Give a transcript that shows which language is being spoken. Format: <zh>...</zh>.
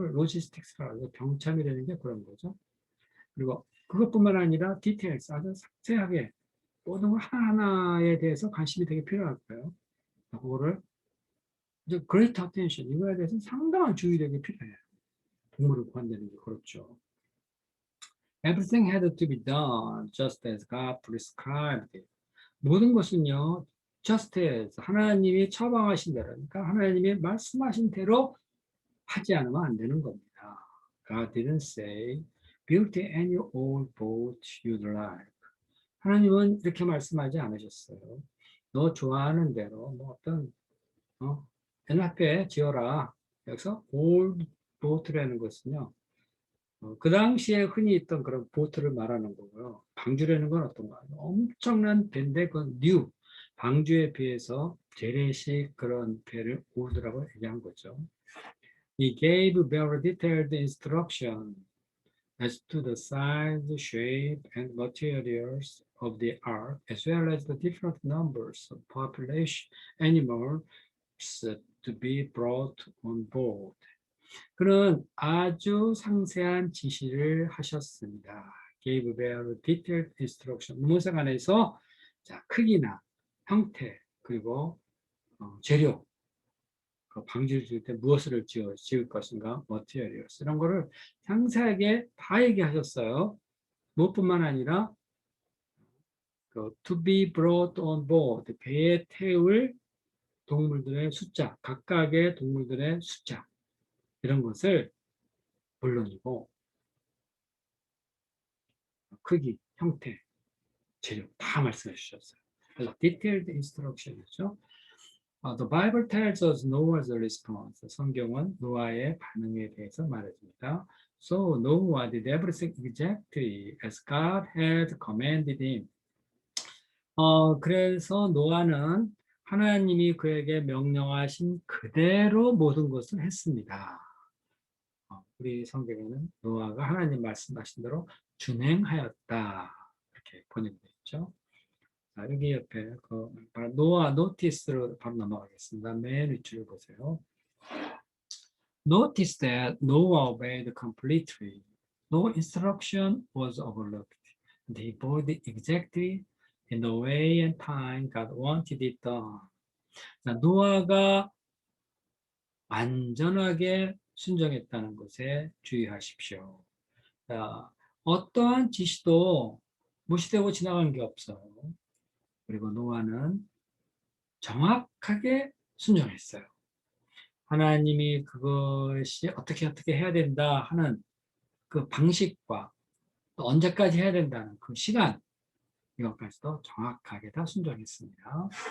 <ko>그걸 로지스틱스라고 병참이라는 게 그런 거죠. 그리고 그것뿐만 아니라 디테일스, 아주 상세하게 모든 것 하나하나에 대해서 관심이 되게 필요할 거예요. 그거를 이제 great attention, 이거에 대해서 상당한 주의력이 필요해요. 동물을 구한다는 게 그렇죠.</ko> <en>Everything had to be done just as God prescribed it.</en> <ko>모든 것은요, just as 하나님이 처방하신 대로, 그러니까 하나님이 말씀하신 대로 하지 않으면 안 되는 겁니다.</ko> <en>God didn't say, build any old boat you'd like.</en> <ko>하나님은 이렇게 말씀하지 않으셨어요. 너 좋아하는 대로 뭐 어떤 연합회 지어라. 여기서 old boat라는 것은요, 그 당시에 흔히 있던 그런 보트를 말하는 거고요. 방주라는 건 어떤가? 엄청난 배인데 그 뉴 방주에 비해서 재래식 그런 배를 오르라고 얘기한 거죠.</ko> <en>He gave very detailed instruction as to the size, shape, and materials of the ark, as well as the different numbers of population animals to be brought on board.</en> <ko>그는 아주 상세한 지시를 하셨습니다.</ko> <en>Gave very detailed instruction.</en> <ko>문서 안에서 자, 크기나 형태 그리고 재료, 그 방지를 지을 때 무엇을 지을 것인가, materials 이런 거를 상세하게 다 얘기하셨어요. 무엇뿐만 아니라</ko> <en>to be brought on board,</en> <ko>배에 태울 동물들의 숫자, 각각의 동물들의 숫자 이런 것을 물론이고 크기, 형태, 재료 다 말씀해 주셨어요. 그래서 detailed instruction이죠.</ko> <en>The Bible tells us Noah's response.</en> <ko>성경은 노아의 반응에 대해서 말해줍니다.</ko> <en>So Noah did everything exactly as God had commanded him.</en> <ko>그래서 노아는 하나님이 그에게 명령하신 그대로 모든 것을 했습니다. 우리 성경에는 노아가 하나님 말씀하신 대로 준행하였다. 이렇게 번역되어 있죠. 자, 여기 옆에 노아 노티스로 바로 넘어가겠습니다. 맨 위쪽을 보세요.</ko> <en>Notice that Noah obeyed completely. No instruction was overlooked. And he obeyed exactly in the way and time God wanted it done.</en> <ko>자, 노아가 완전하게 순종했다는 것에 주의하십시오. 자, 어떠한 지시도 무시되고 지나간 게 없어요. 그리고 노아는 정확하게 순종했어요. 하나님이 그것이 어떻게 해야 된다 하는 그 방식과 또 언제까지 해야 된다는 그 시간, 이것까지도 정확하게 다 순종했습니다.</ko>